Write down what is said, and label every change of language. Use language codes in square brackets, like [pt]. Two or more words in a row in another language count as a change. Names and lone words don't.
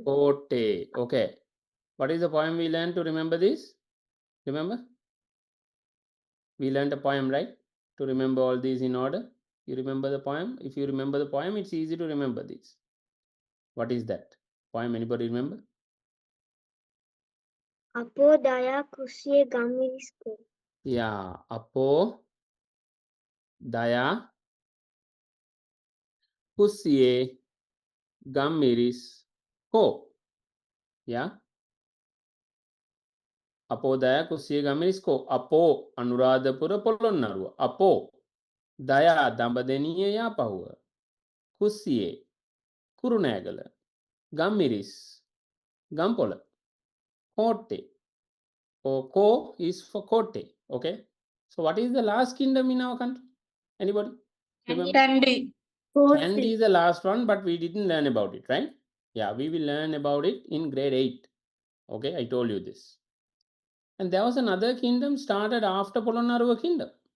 [en] Kotte. Okay. What is the poem we learned to remember this? Remember? We learned a poem, right? to remember all these in order? You remember the poem? If you remember the poem, it's easy to remember this. What is that poem? Anybody remember? Apo daya kusiye gamirisko. Yeah, Apo Daya Pusiye Gamiris Ko. Yeah. Apo Daya Kusiye Gamiris Ko. Apo Anuradhapura Polonnaruwa. Apo Daya Dambadeniya Yapahuwa. Kusiye Kurunegala. Gamiris Gampola. Kotte. Or Ko is for Kotte. Okay. So what is the last kingdom in our country? Anybody? Remember? Kandy. Kandy is the last one, but we didn't learn about it, right? Yeah, we will learn about it in grade 8. Okay, I told you this. And there was another kingdom started after Polonnaruwa kingdom.